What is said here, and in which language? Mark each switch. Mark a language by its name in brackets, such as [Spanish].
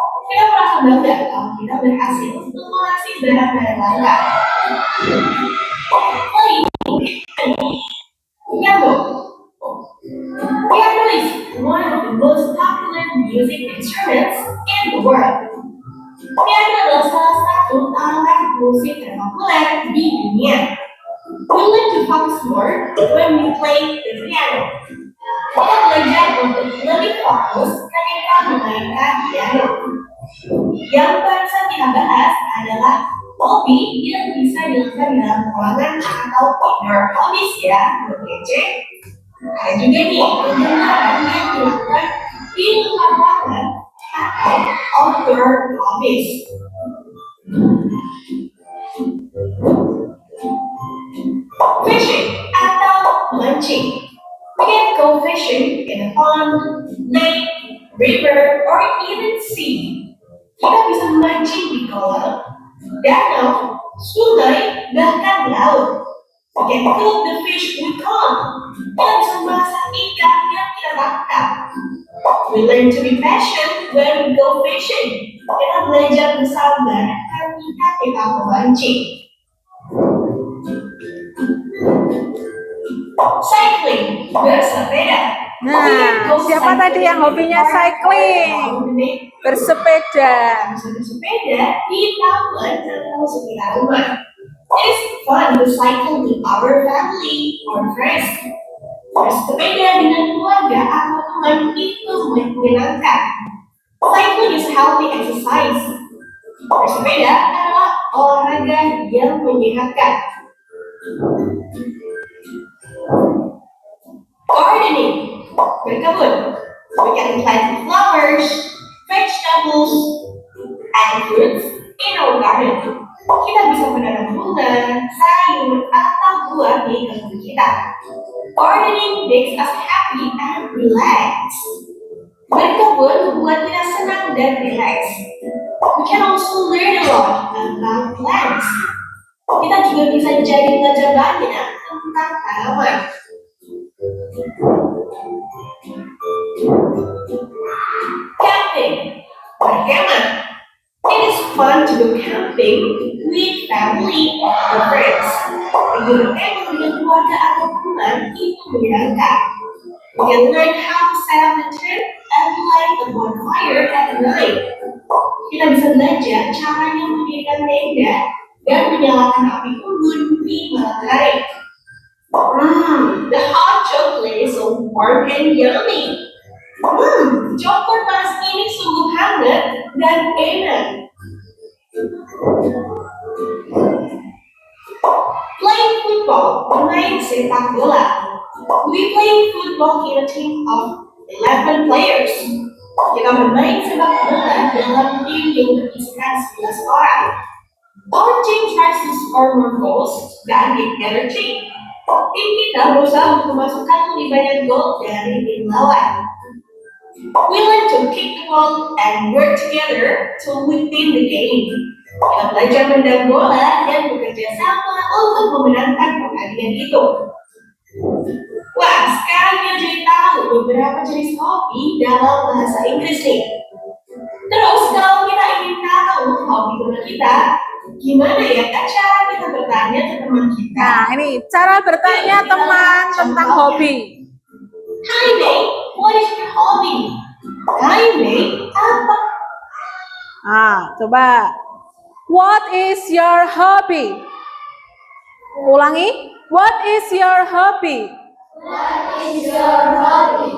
[Indonesian] Kita merasa bangga kalau kita berhasil mengoleksi barang-barang langka. Piano. [English] Piano is one of the most popular music instruments in the world. [Indonesian] Piano adalah salah satu alat musik terpopuler di dunia. [English] We learn to focus more when we play the piano. [Indonesian] Kita belajar untuk lebih fokus ketika memainkan piano. Yang barusan kita bahas adalah hobi hobi yang bisa dilakukan dalam ruangan atau [English] indoor hobbies [Indonesian] ya, kece. Ada juga nih kegiatan yang dilakukan di luar ruangan atau [English] outdoor hobbies. [Indonesian] Fishing atau mancing. [English] We can go fishing in a pond, lake, river, or even sea. [Indonesian] Kita bisa mancing di kolam, danau, sungai, bahkan laut. [English] We can cook the fish we caught. [Indonesian] Kita bisa masak ikan yang kita tangkap. [English] We learn to be patient when we go fishing. [Indonesian] Kita belajar bersabar ketika kita memancing. Cycling, bersepeda. Nah, siapa tadi yang hobinya cycling? Bersepeda. Bersepeda di taman atau sekitar rumah. [English] It's fun to cycle with our family or friends. [Indonesian] Bersepeda dengan keluarga atau teman itu menyenangkan. [English] Cycling is healthy exercise. [Indonesian] Bersepeda adalah olahraga yang menyehatkan. Gardening, berkebun. [English] We can plant flowers, vegetables, and fruits in our garden. [Indonesian] Kita bisa menanam bunga, sayur, atau buah di kebun kita. [English] Gardening makes us happy and relaxed. [Indonesian] Berkebun membuat kita senang dan relax. [English] We can also learn a lot about plants. [Indonesian] Kita juga bisa jadi belajar banyak tentang tanaman. Camping, berkemah. [English] It is fun to go camping with family or friends. [Indonesian] Pergi berkemah dengan keluarga atau teman itu menyenangkan. [English] We can learn how to set up the tent and light a bonfire at night. [Indonesian] Kita bisa belajar caranya mendirikan tenda dan menyalakan api unggun di malam hari. [English] The hot chocolate is so warm and yummy. [Indonesian] Coklat panas ini sungguh hangat dan enak. [English] Playing football, [Indonesian] bermain sepak bola. [English] We play football in a team of 11 players. [Indonesian] Kita bermain sepak bola dalam tim yang berisikan 11 orang. [English] Our team tries to score more goals than the other team. [Indonesian] Tim kita berusaha untuk memasukkan lebih banyak gol dari tim lawan. [English] We learn to kick the ball and work together to win the game. [Indonesian] Kita belajar menendang bola dan bekerja sama untuk memenangkan pertandingan itu. Wah, sekarang kita jadi tahu beberapa jenis hobi dalam bahasa Inggris nih. Terus kalau kita ingin tahu hobi teman kita, gimana ya cara kita bertanya ke teman kita? Nah, ini cara bertanya teman tentang hobi. [English] Hi May, what is your hobby? [Indonesian] Hi May, apa? Coba. [English] What is your hobby? [Indonesian] Ulangi. [English] What is your hobby? What is your hobby?